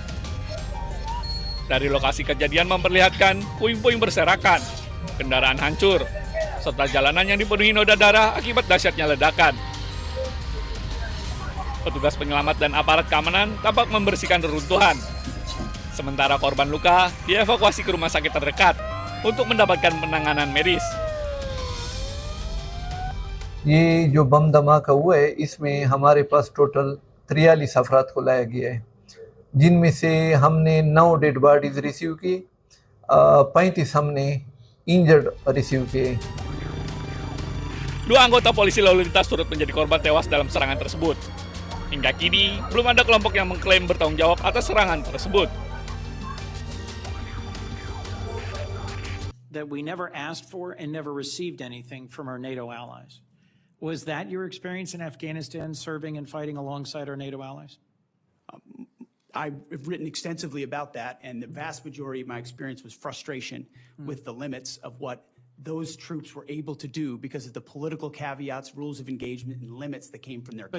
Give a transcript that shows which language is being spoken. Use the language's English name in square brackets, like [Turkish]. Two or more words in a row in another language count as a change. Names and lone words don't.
[Indonesian] Dari lokasi kejadian memperlihatkan puing-puing berserakan, kendaraan hancur, serta jalanan yang dipenuhi noda darah akibat dahsyatnya ledakan. Petugas penyelamat dan aparat keamanan tampak membersihkan reruntuhan. Sementara korban luka dievakuasi ke rumah sakit terdekat untuk mendapatkan penanganan medis. [Urdu] یہ جو بم دھماکا ہوا ہے اس میں ہمارے پاس ٹوٹل 43 افراد کو لایا گیا ہے، جن میں سے ہم نے 9 [English] dead bodies receive [Urdu] کی، 35 ہم نے [English] injured receive [Urdu] کیے. [Indonesian] Dua anggota polisi lalu lintas turut menjadi korban tewas dalam serangan tersebut. Hingga kini belum ada kelompok yang mengklaim bertanggung jawab atas serangan tersebut. [English] That we never asked for and never received anything from our NATO allies. Was that your experience in Afghanistan, serving and fighting alongside our NATO allies? I've written extensively about that, and the vast majority of my experience was frustration with the limits of what those troops were able to do because of the political caveats, rules of engagement, and limits that came from their